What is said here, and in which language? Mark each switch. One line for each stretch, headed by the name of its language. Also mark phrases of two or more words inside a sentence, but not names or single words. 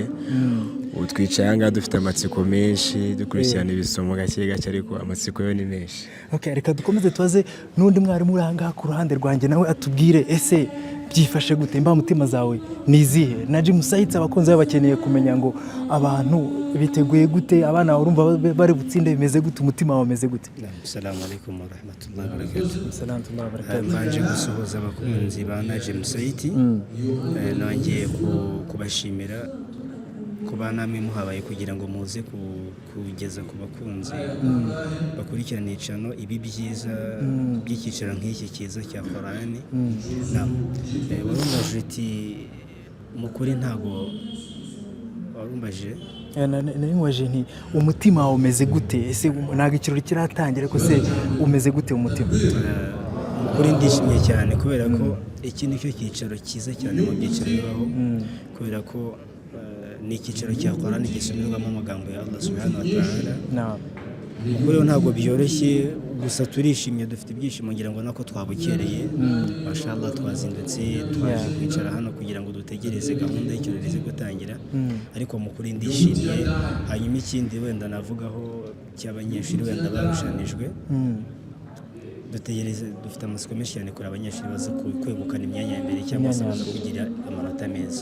Kinyarwanda: Ubu twicaye ahangaha dufite amatsiko menshi, dukurikirana ibisomo gake gake, ariko amatsiko yo ni menshi. Okay, reka dukomeze tubaze n'undi mwarimu uri ahangaha ku ruhande rwanjye, nawe atubwire ese byifashe gute? Imbamutima zawe ni izihe? Najim Said, abakunzi bakeneye kumenya ngo abantu biteguye gute, abana urumva bari butsinde bimeze gute, umutima wawe umeze gute?
Arabic: السلام عليكم ورحمة الله وبركاته. السلام عليكم وبركاته.
Kinyarwanda: Manje gusuhuza abakunzi ba Najim Said, nongeye kubashimira kuba namwe muhabaye kugira ngo muze kugeza ku bakunzi bakurikirana icano ibi byiza by'ikiciro nk'iki cyiza cya Quran. Urumva wambajije uti mu kuri ntago warumbajije nari nti umutima wawe umeze gute ese ntabwo ikirori kiratangira ariko se umeze gute umutima mu kuri ndishimye cyane kubera ko iki ni cyo cyicaro cyiza cyane mu byiciro bibaho kubera ko ni icyicaro cya Qur'ani gisomerwamo amagambo ya Allah
Arabic: سبحانه وتعالى
Kinyarwanda: kuri ntabwo byoroshye gusa turishimye dufite ibyishimo ngira ngo nako twabukereye mashallah twazindutse twaje kwicara hano kugira ngo dutegereze gahunda y'ikirori ize gutangira ariko mu kuri ndishimye hanyuma ikindi wenda navugaho cy'abanyeshuri wenda barushanijwe dutegereze dufite amatsiko menshi cyane kuri abanyeshuri baza kwegukana imyanya ya mbere cyangwa se baza kugira amanota meza